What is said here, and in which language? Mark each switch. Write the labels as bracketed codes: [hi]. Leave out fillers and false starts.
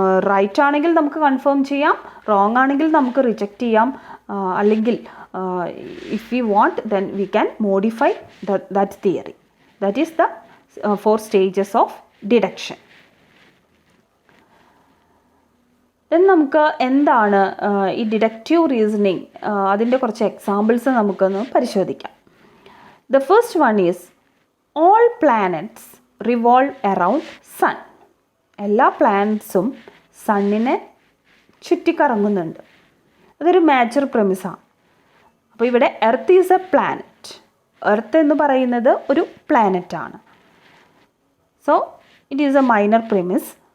[ml] Right ആണെങ്കിൽ നമുക്ക് confirm ചെയ്യാം, റോങ് ആണെങ്കിൽ നമുക്ക് റിജക്റ്റ് ചെയ്യാം, അല്ലെങ്കിൽ [en] If we want then we can modify that theory. That is the 4 stages of deduction. [ml] Then നമുക്ക് എന്താണ് ഈ ഡിഡക്റ്റീവ് റീസണിങ്, അതിൻ്റെ കുറച്ച് എക്സാമ്പിൾസ് നമുക്കൊന്ന് പരിശോധിക്കാം. [en] The first one is all planets revolve around sun. [ml] എല്ലാ പ്ലാനറ്റ്സും സണ്ണിനെ ചുറ്റിക്കറങ്ങുന്നുണ്ട്. അതൊരു മേജർ പ്രെമിസാണ്. അപ്പോൾ ഇവിടെ [en] Earth is a planet. [ml] Earth എന്ന് പറയുന്നത് ഒരു പ്ലാനറ്റാണ്. [en] So it is a minor premise.